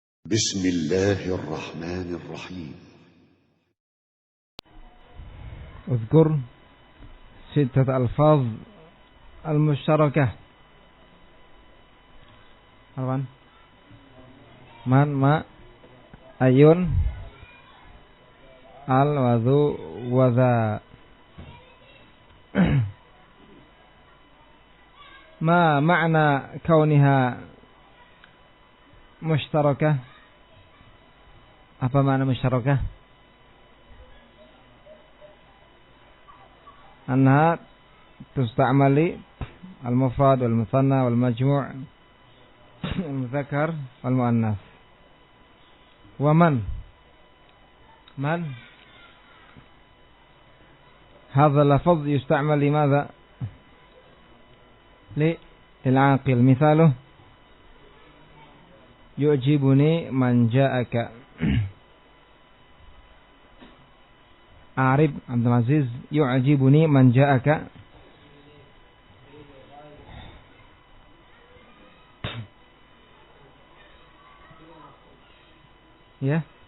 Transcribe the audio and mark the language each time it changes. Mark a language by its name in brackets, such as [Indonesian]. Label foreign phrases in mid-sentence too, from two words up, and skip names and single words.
[Arabic] بسم الله الرحمن الرحيم. اذكر 6 ألفاظ المشتركة. [Indonesian] Apaan? [Arabic] من، ما، أي، أل، ذو، ذا. ما معنى كونها مشتركة؟ [Indonesian] Apa makna musyarakah? [Arabic] أنها تستعمل المفرد والمثنى والمجموع المذكر والمؤنث. ومن؟ من? هذا اللفظ يستعمل لماذا؟ للعاقل. مثاله يعجبني من جاءك. Arif Abdul Aziz, يعجبني من جاءك. [Indonesian] Ya.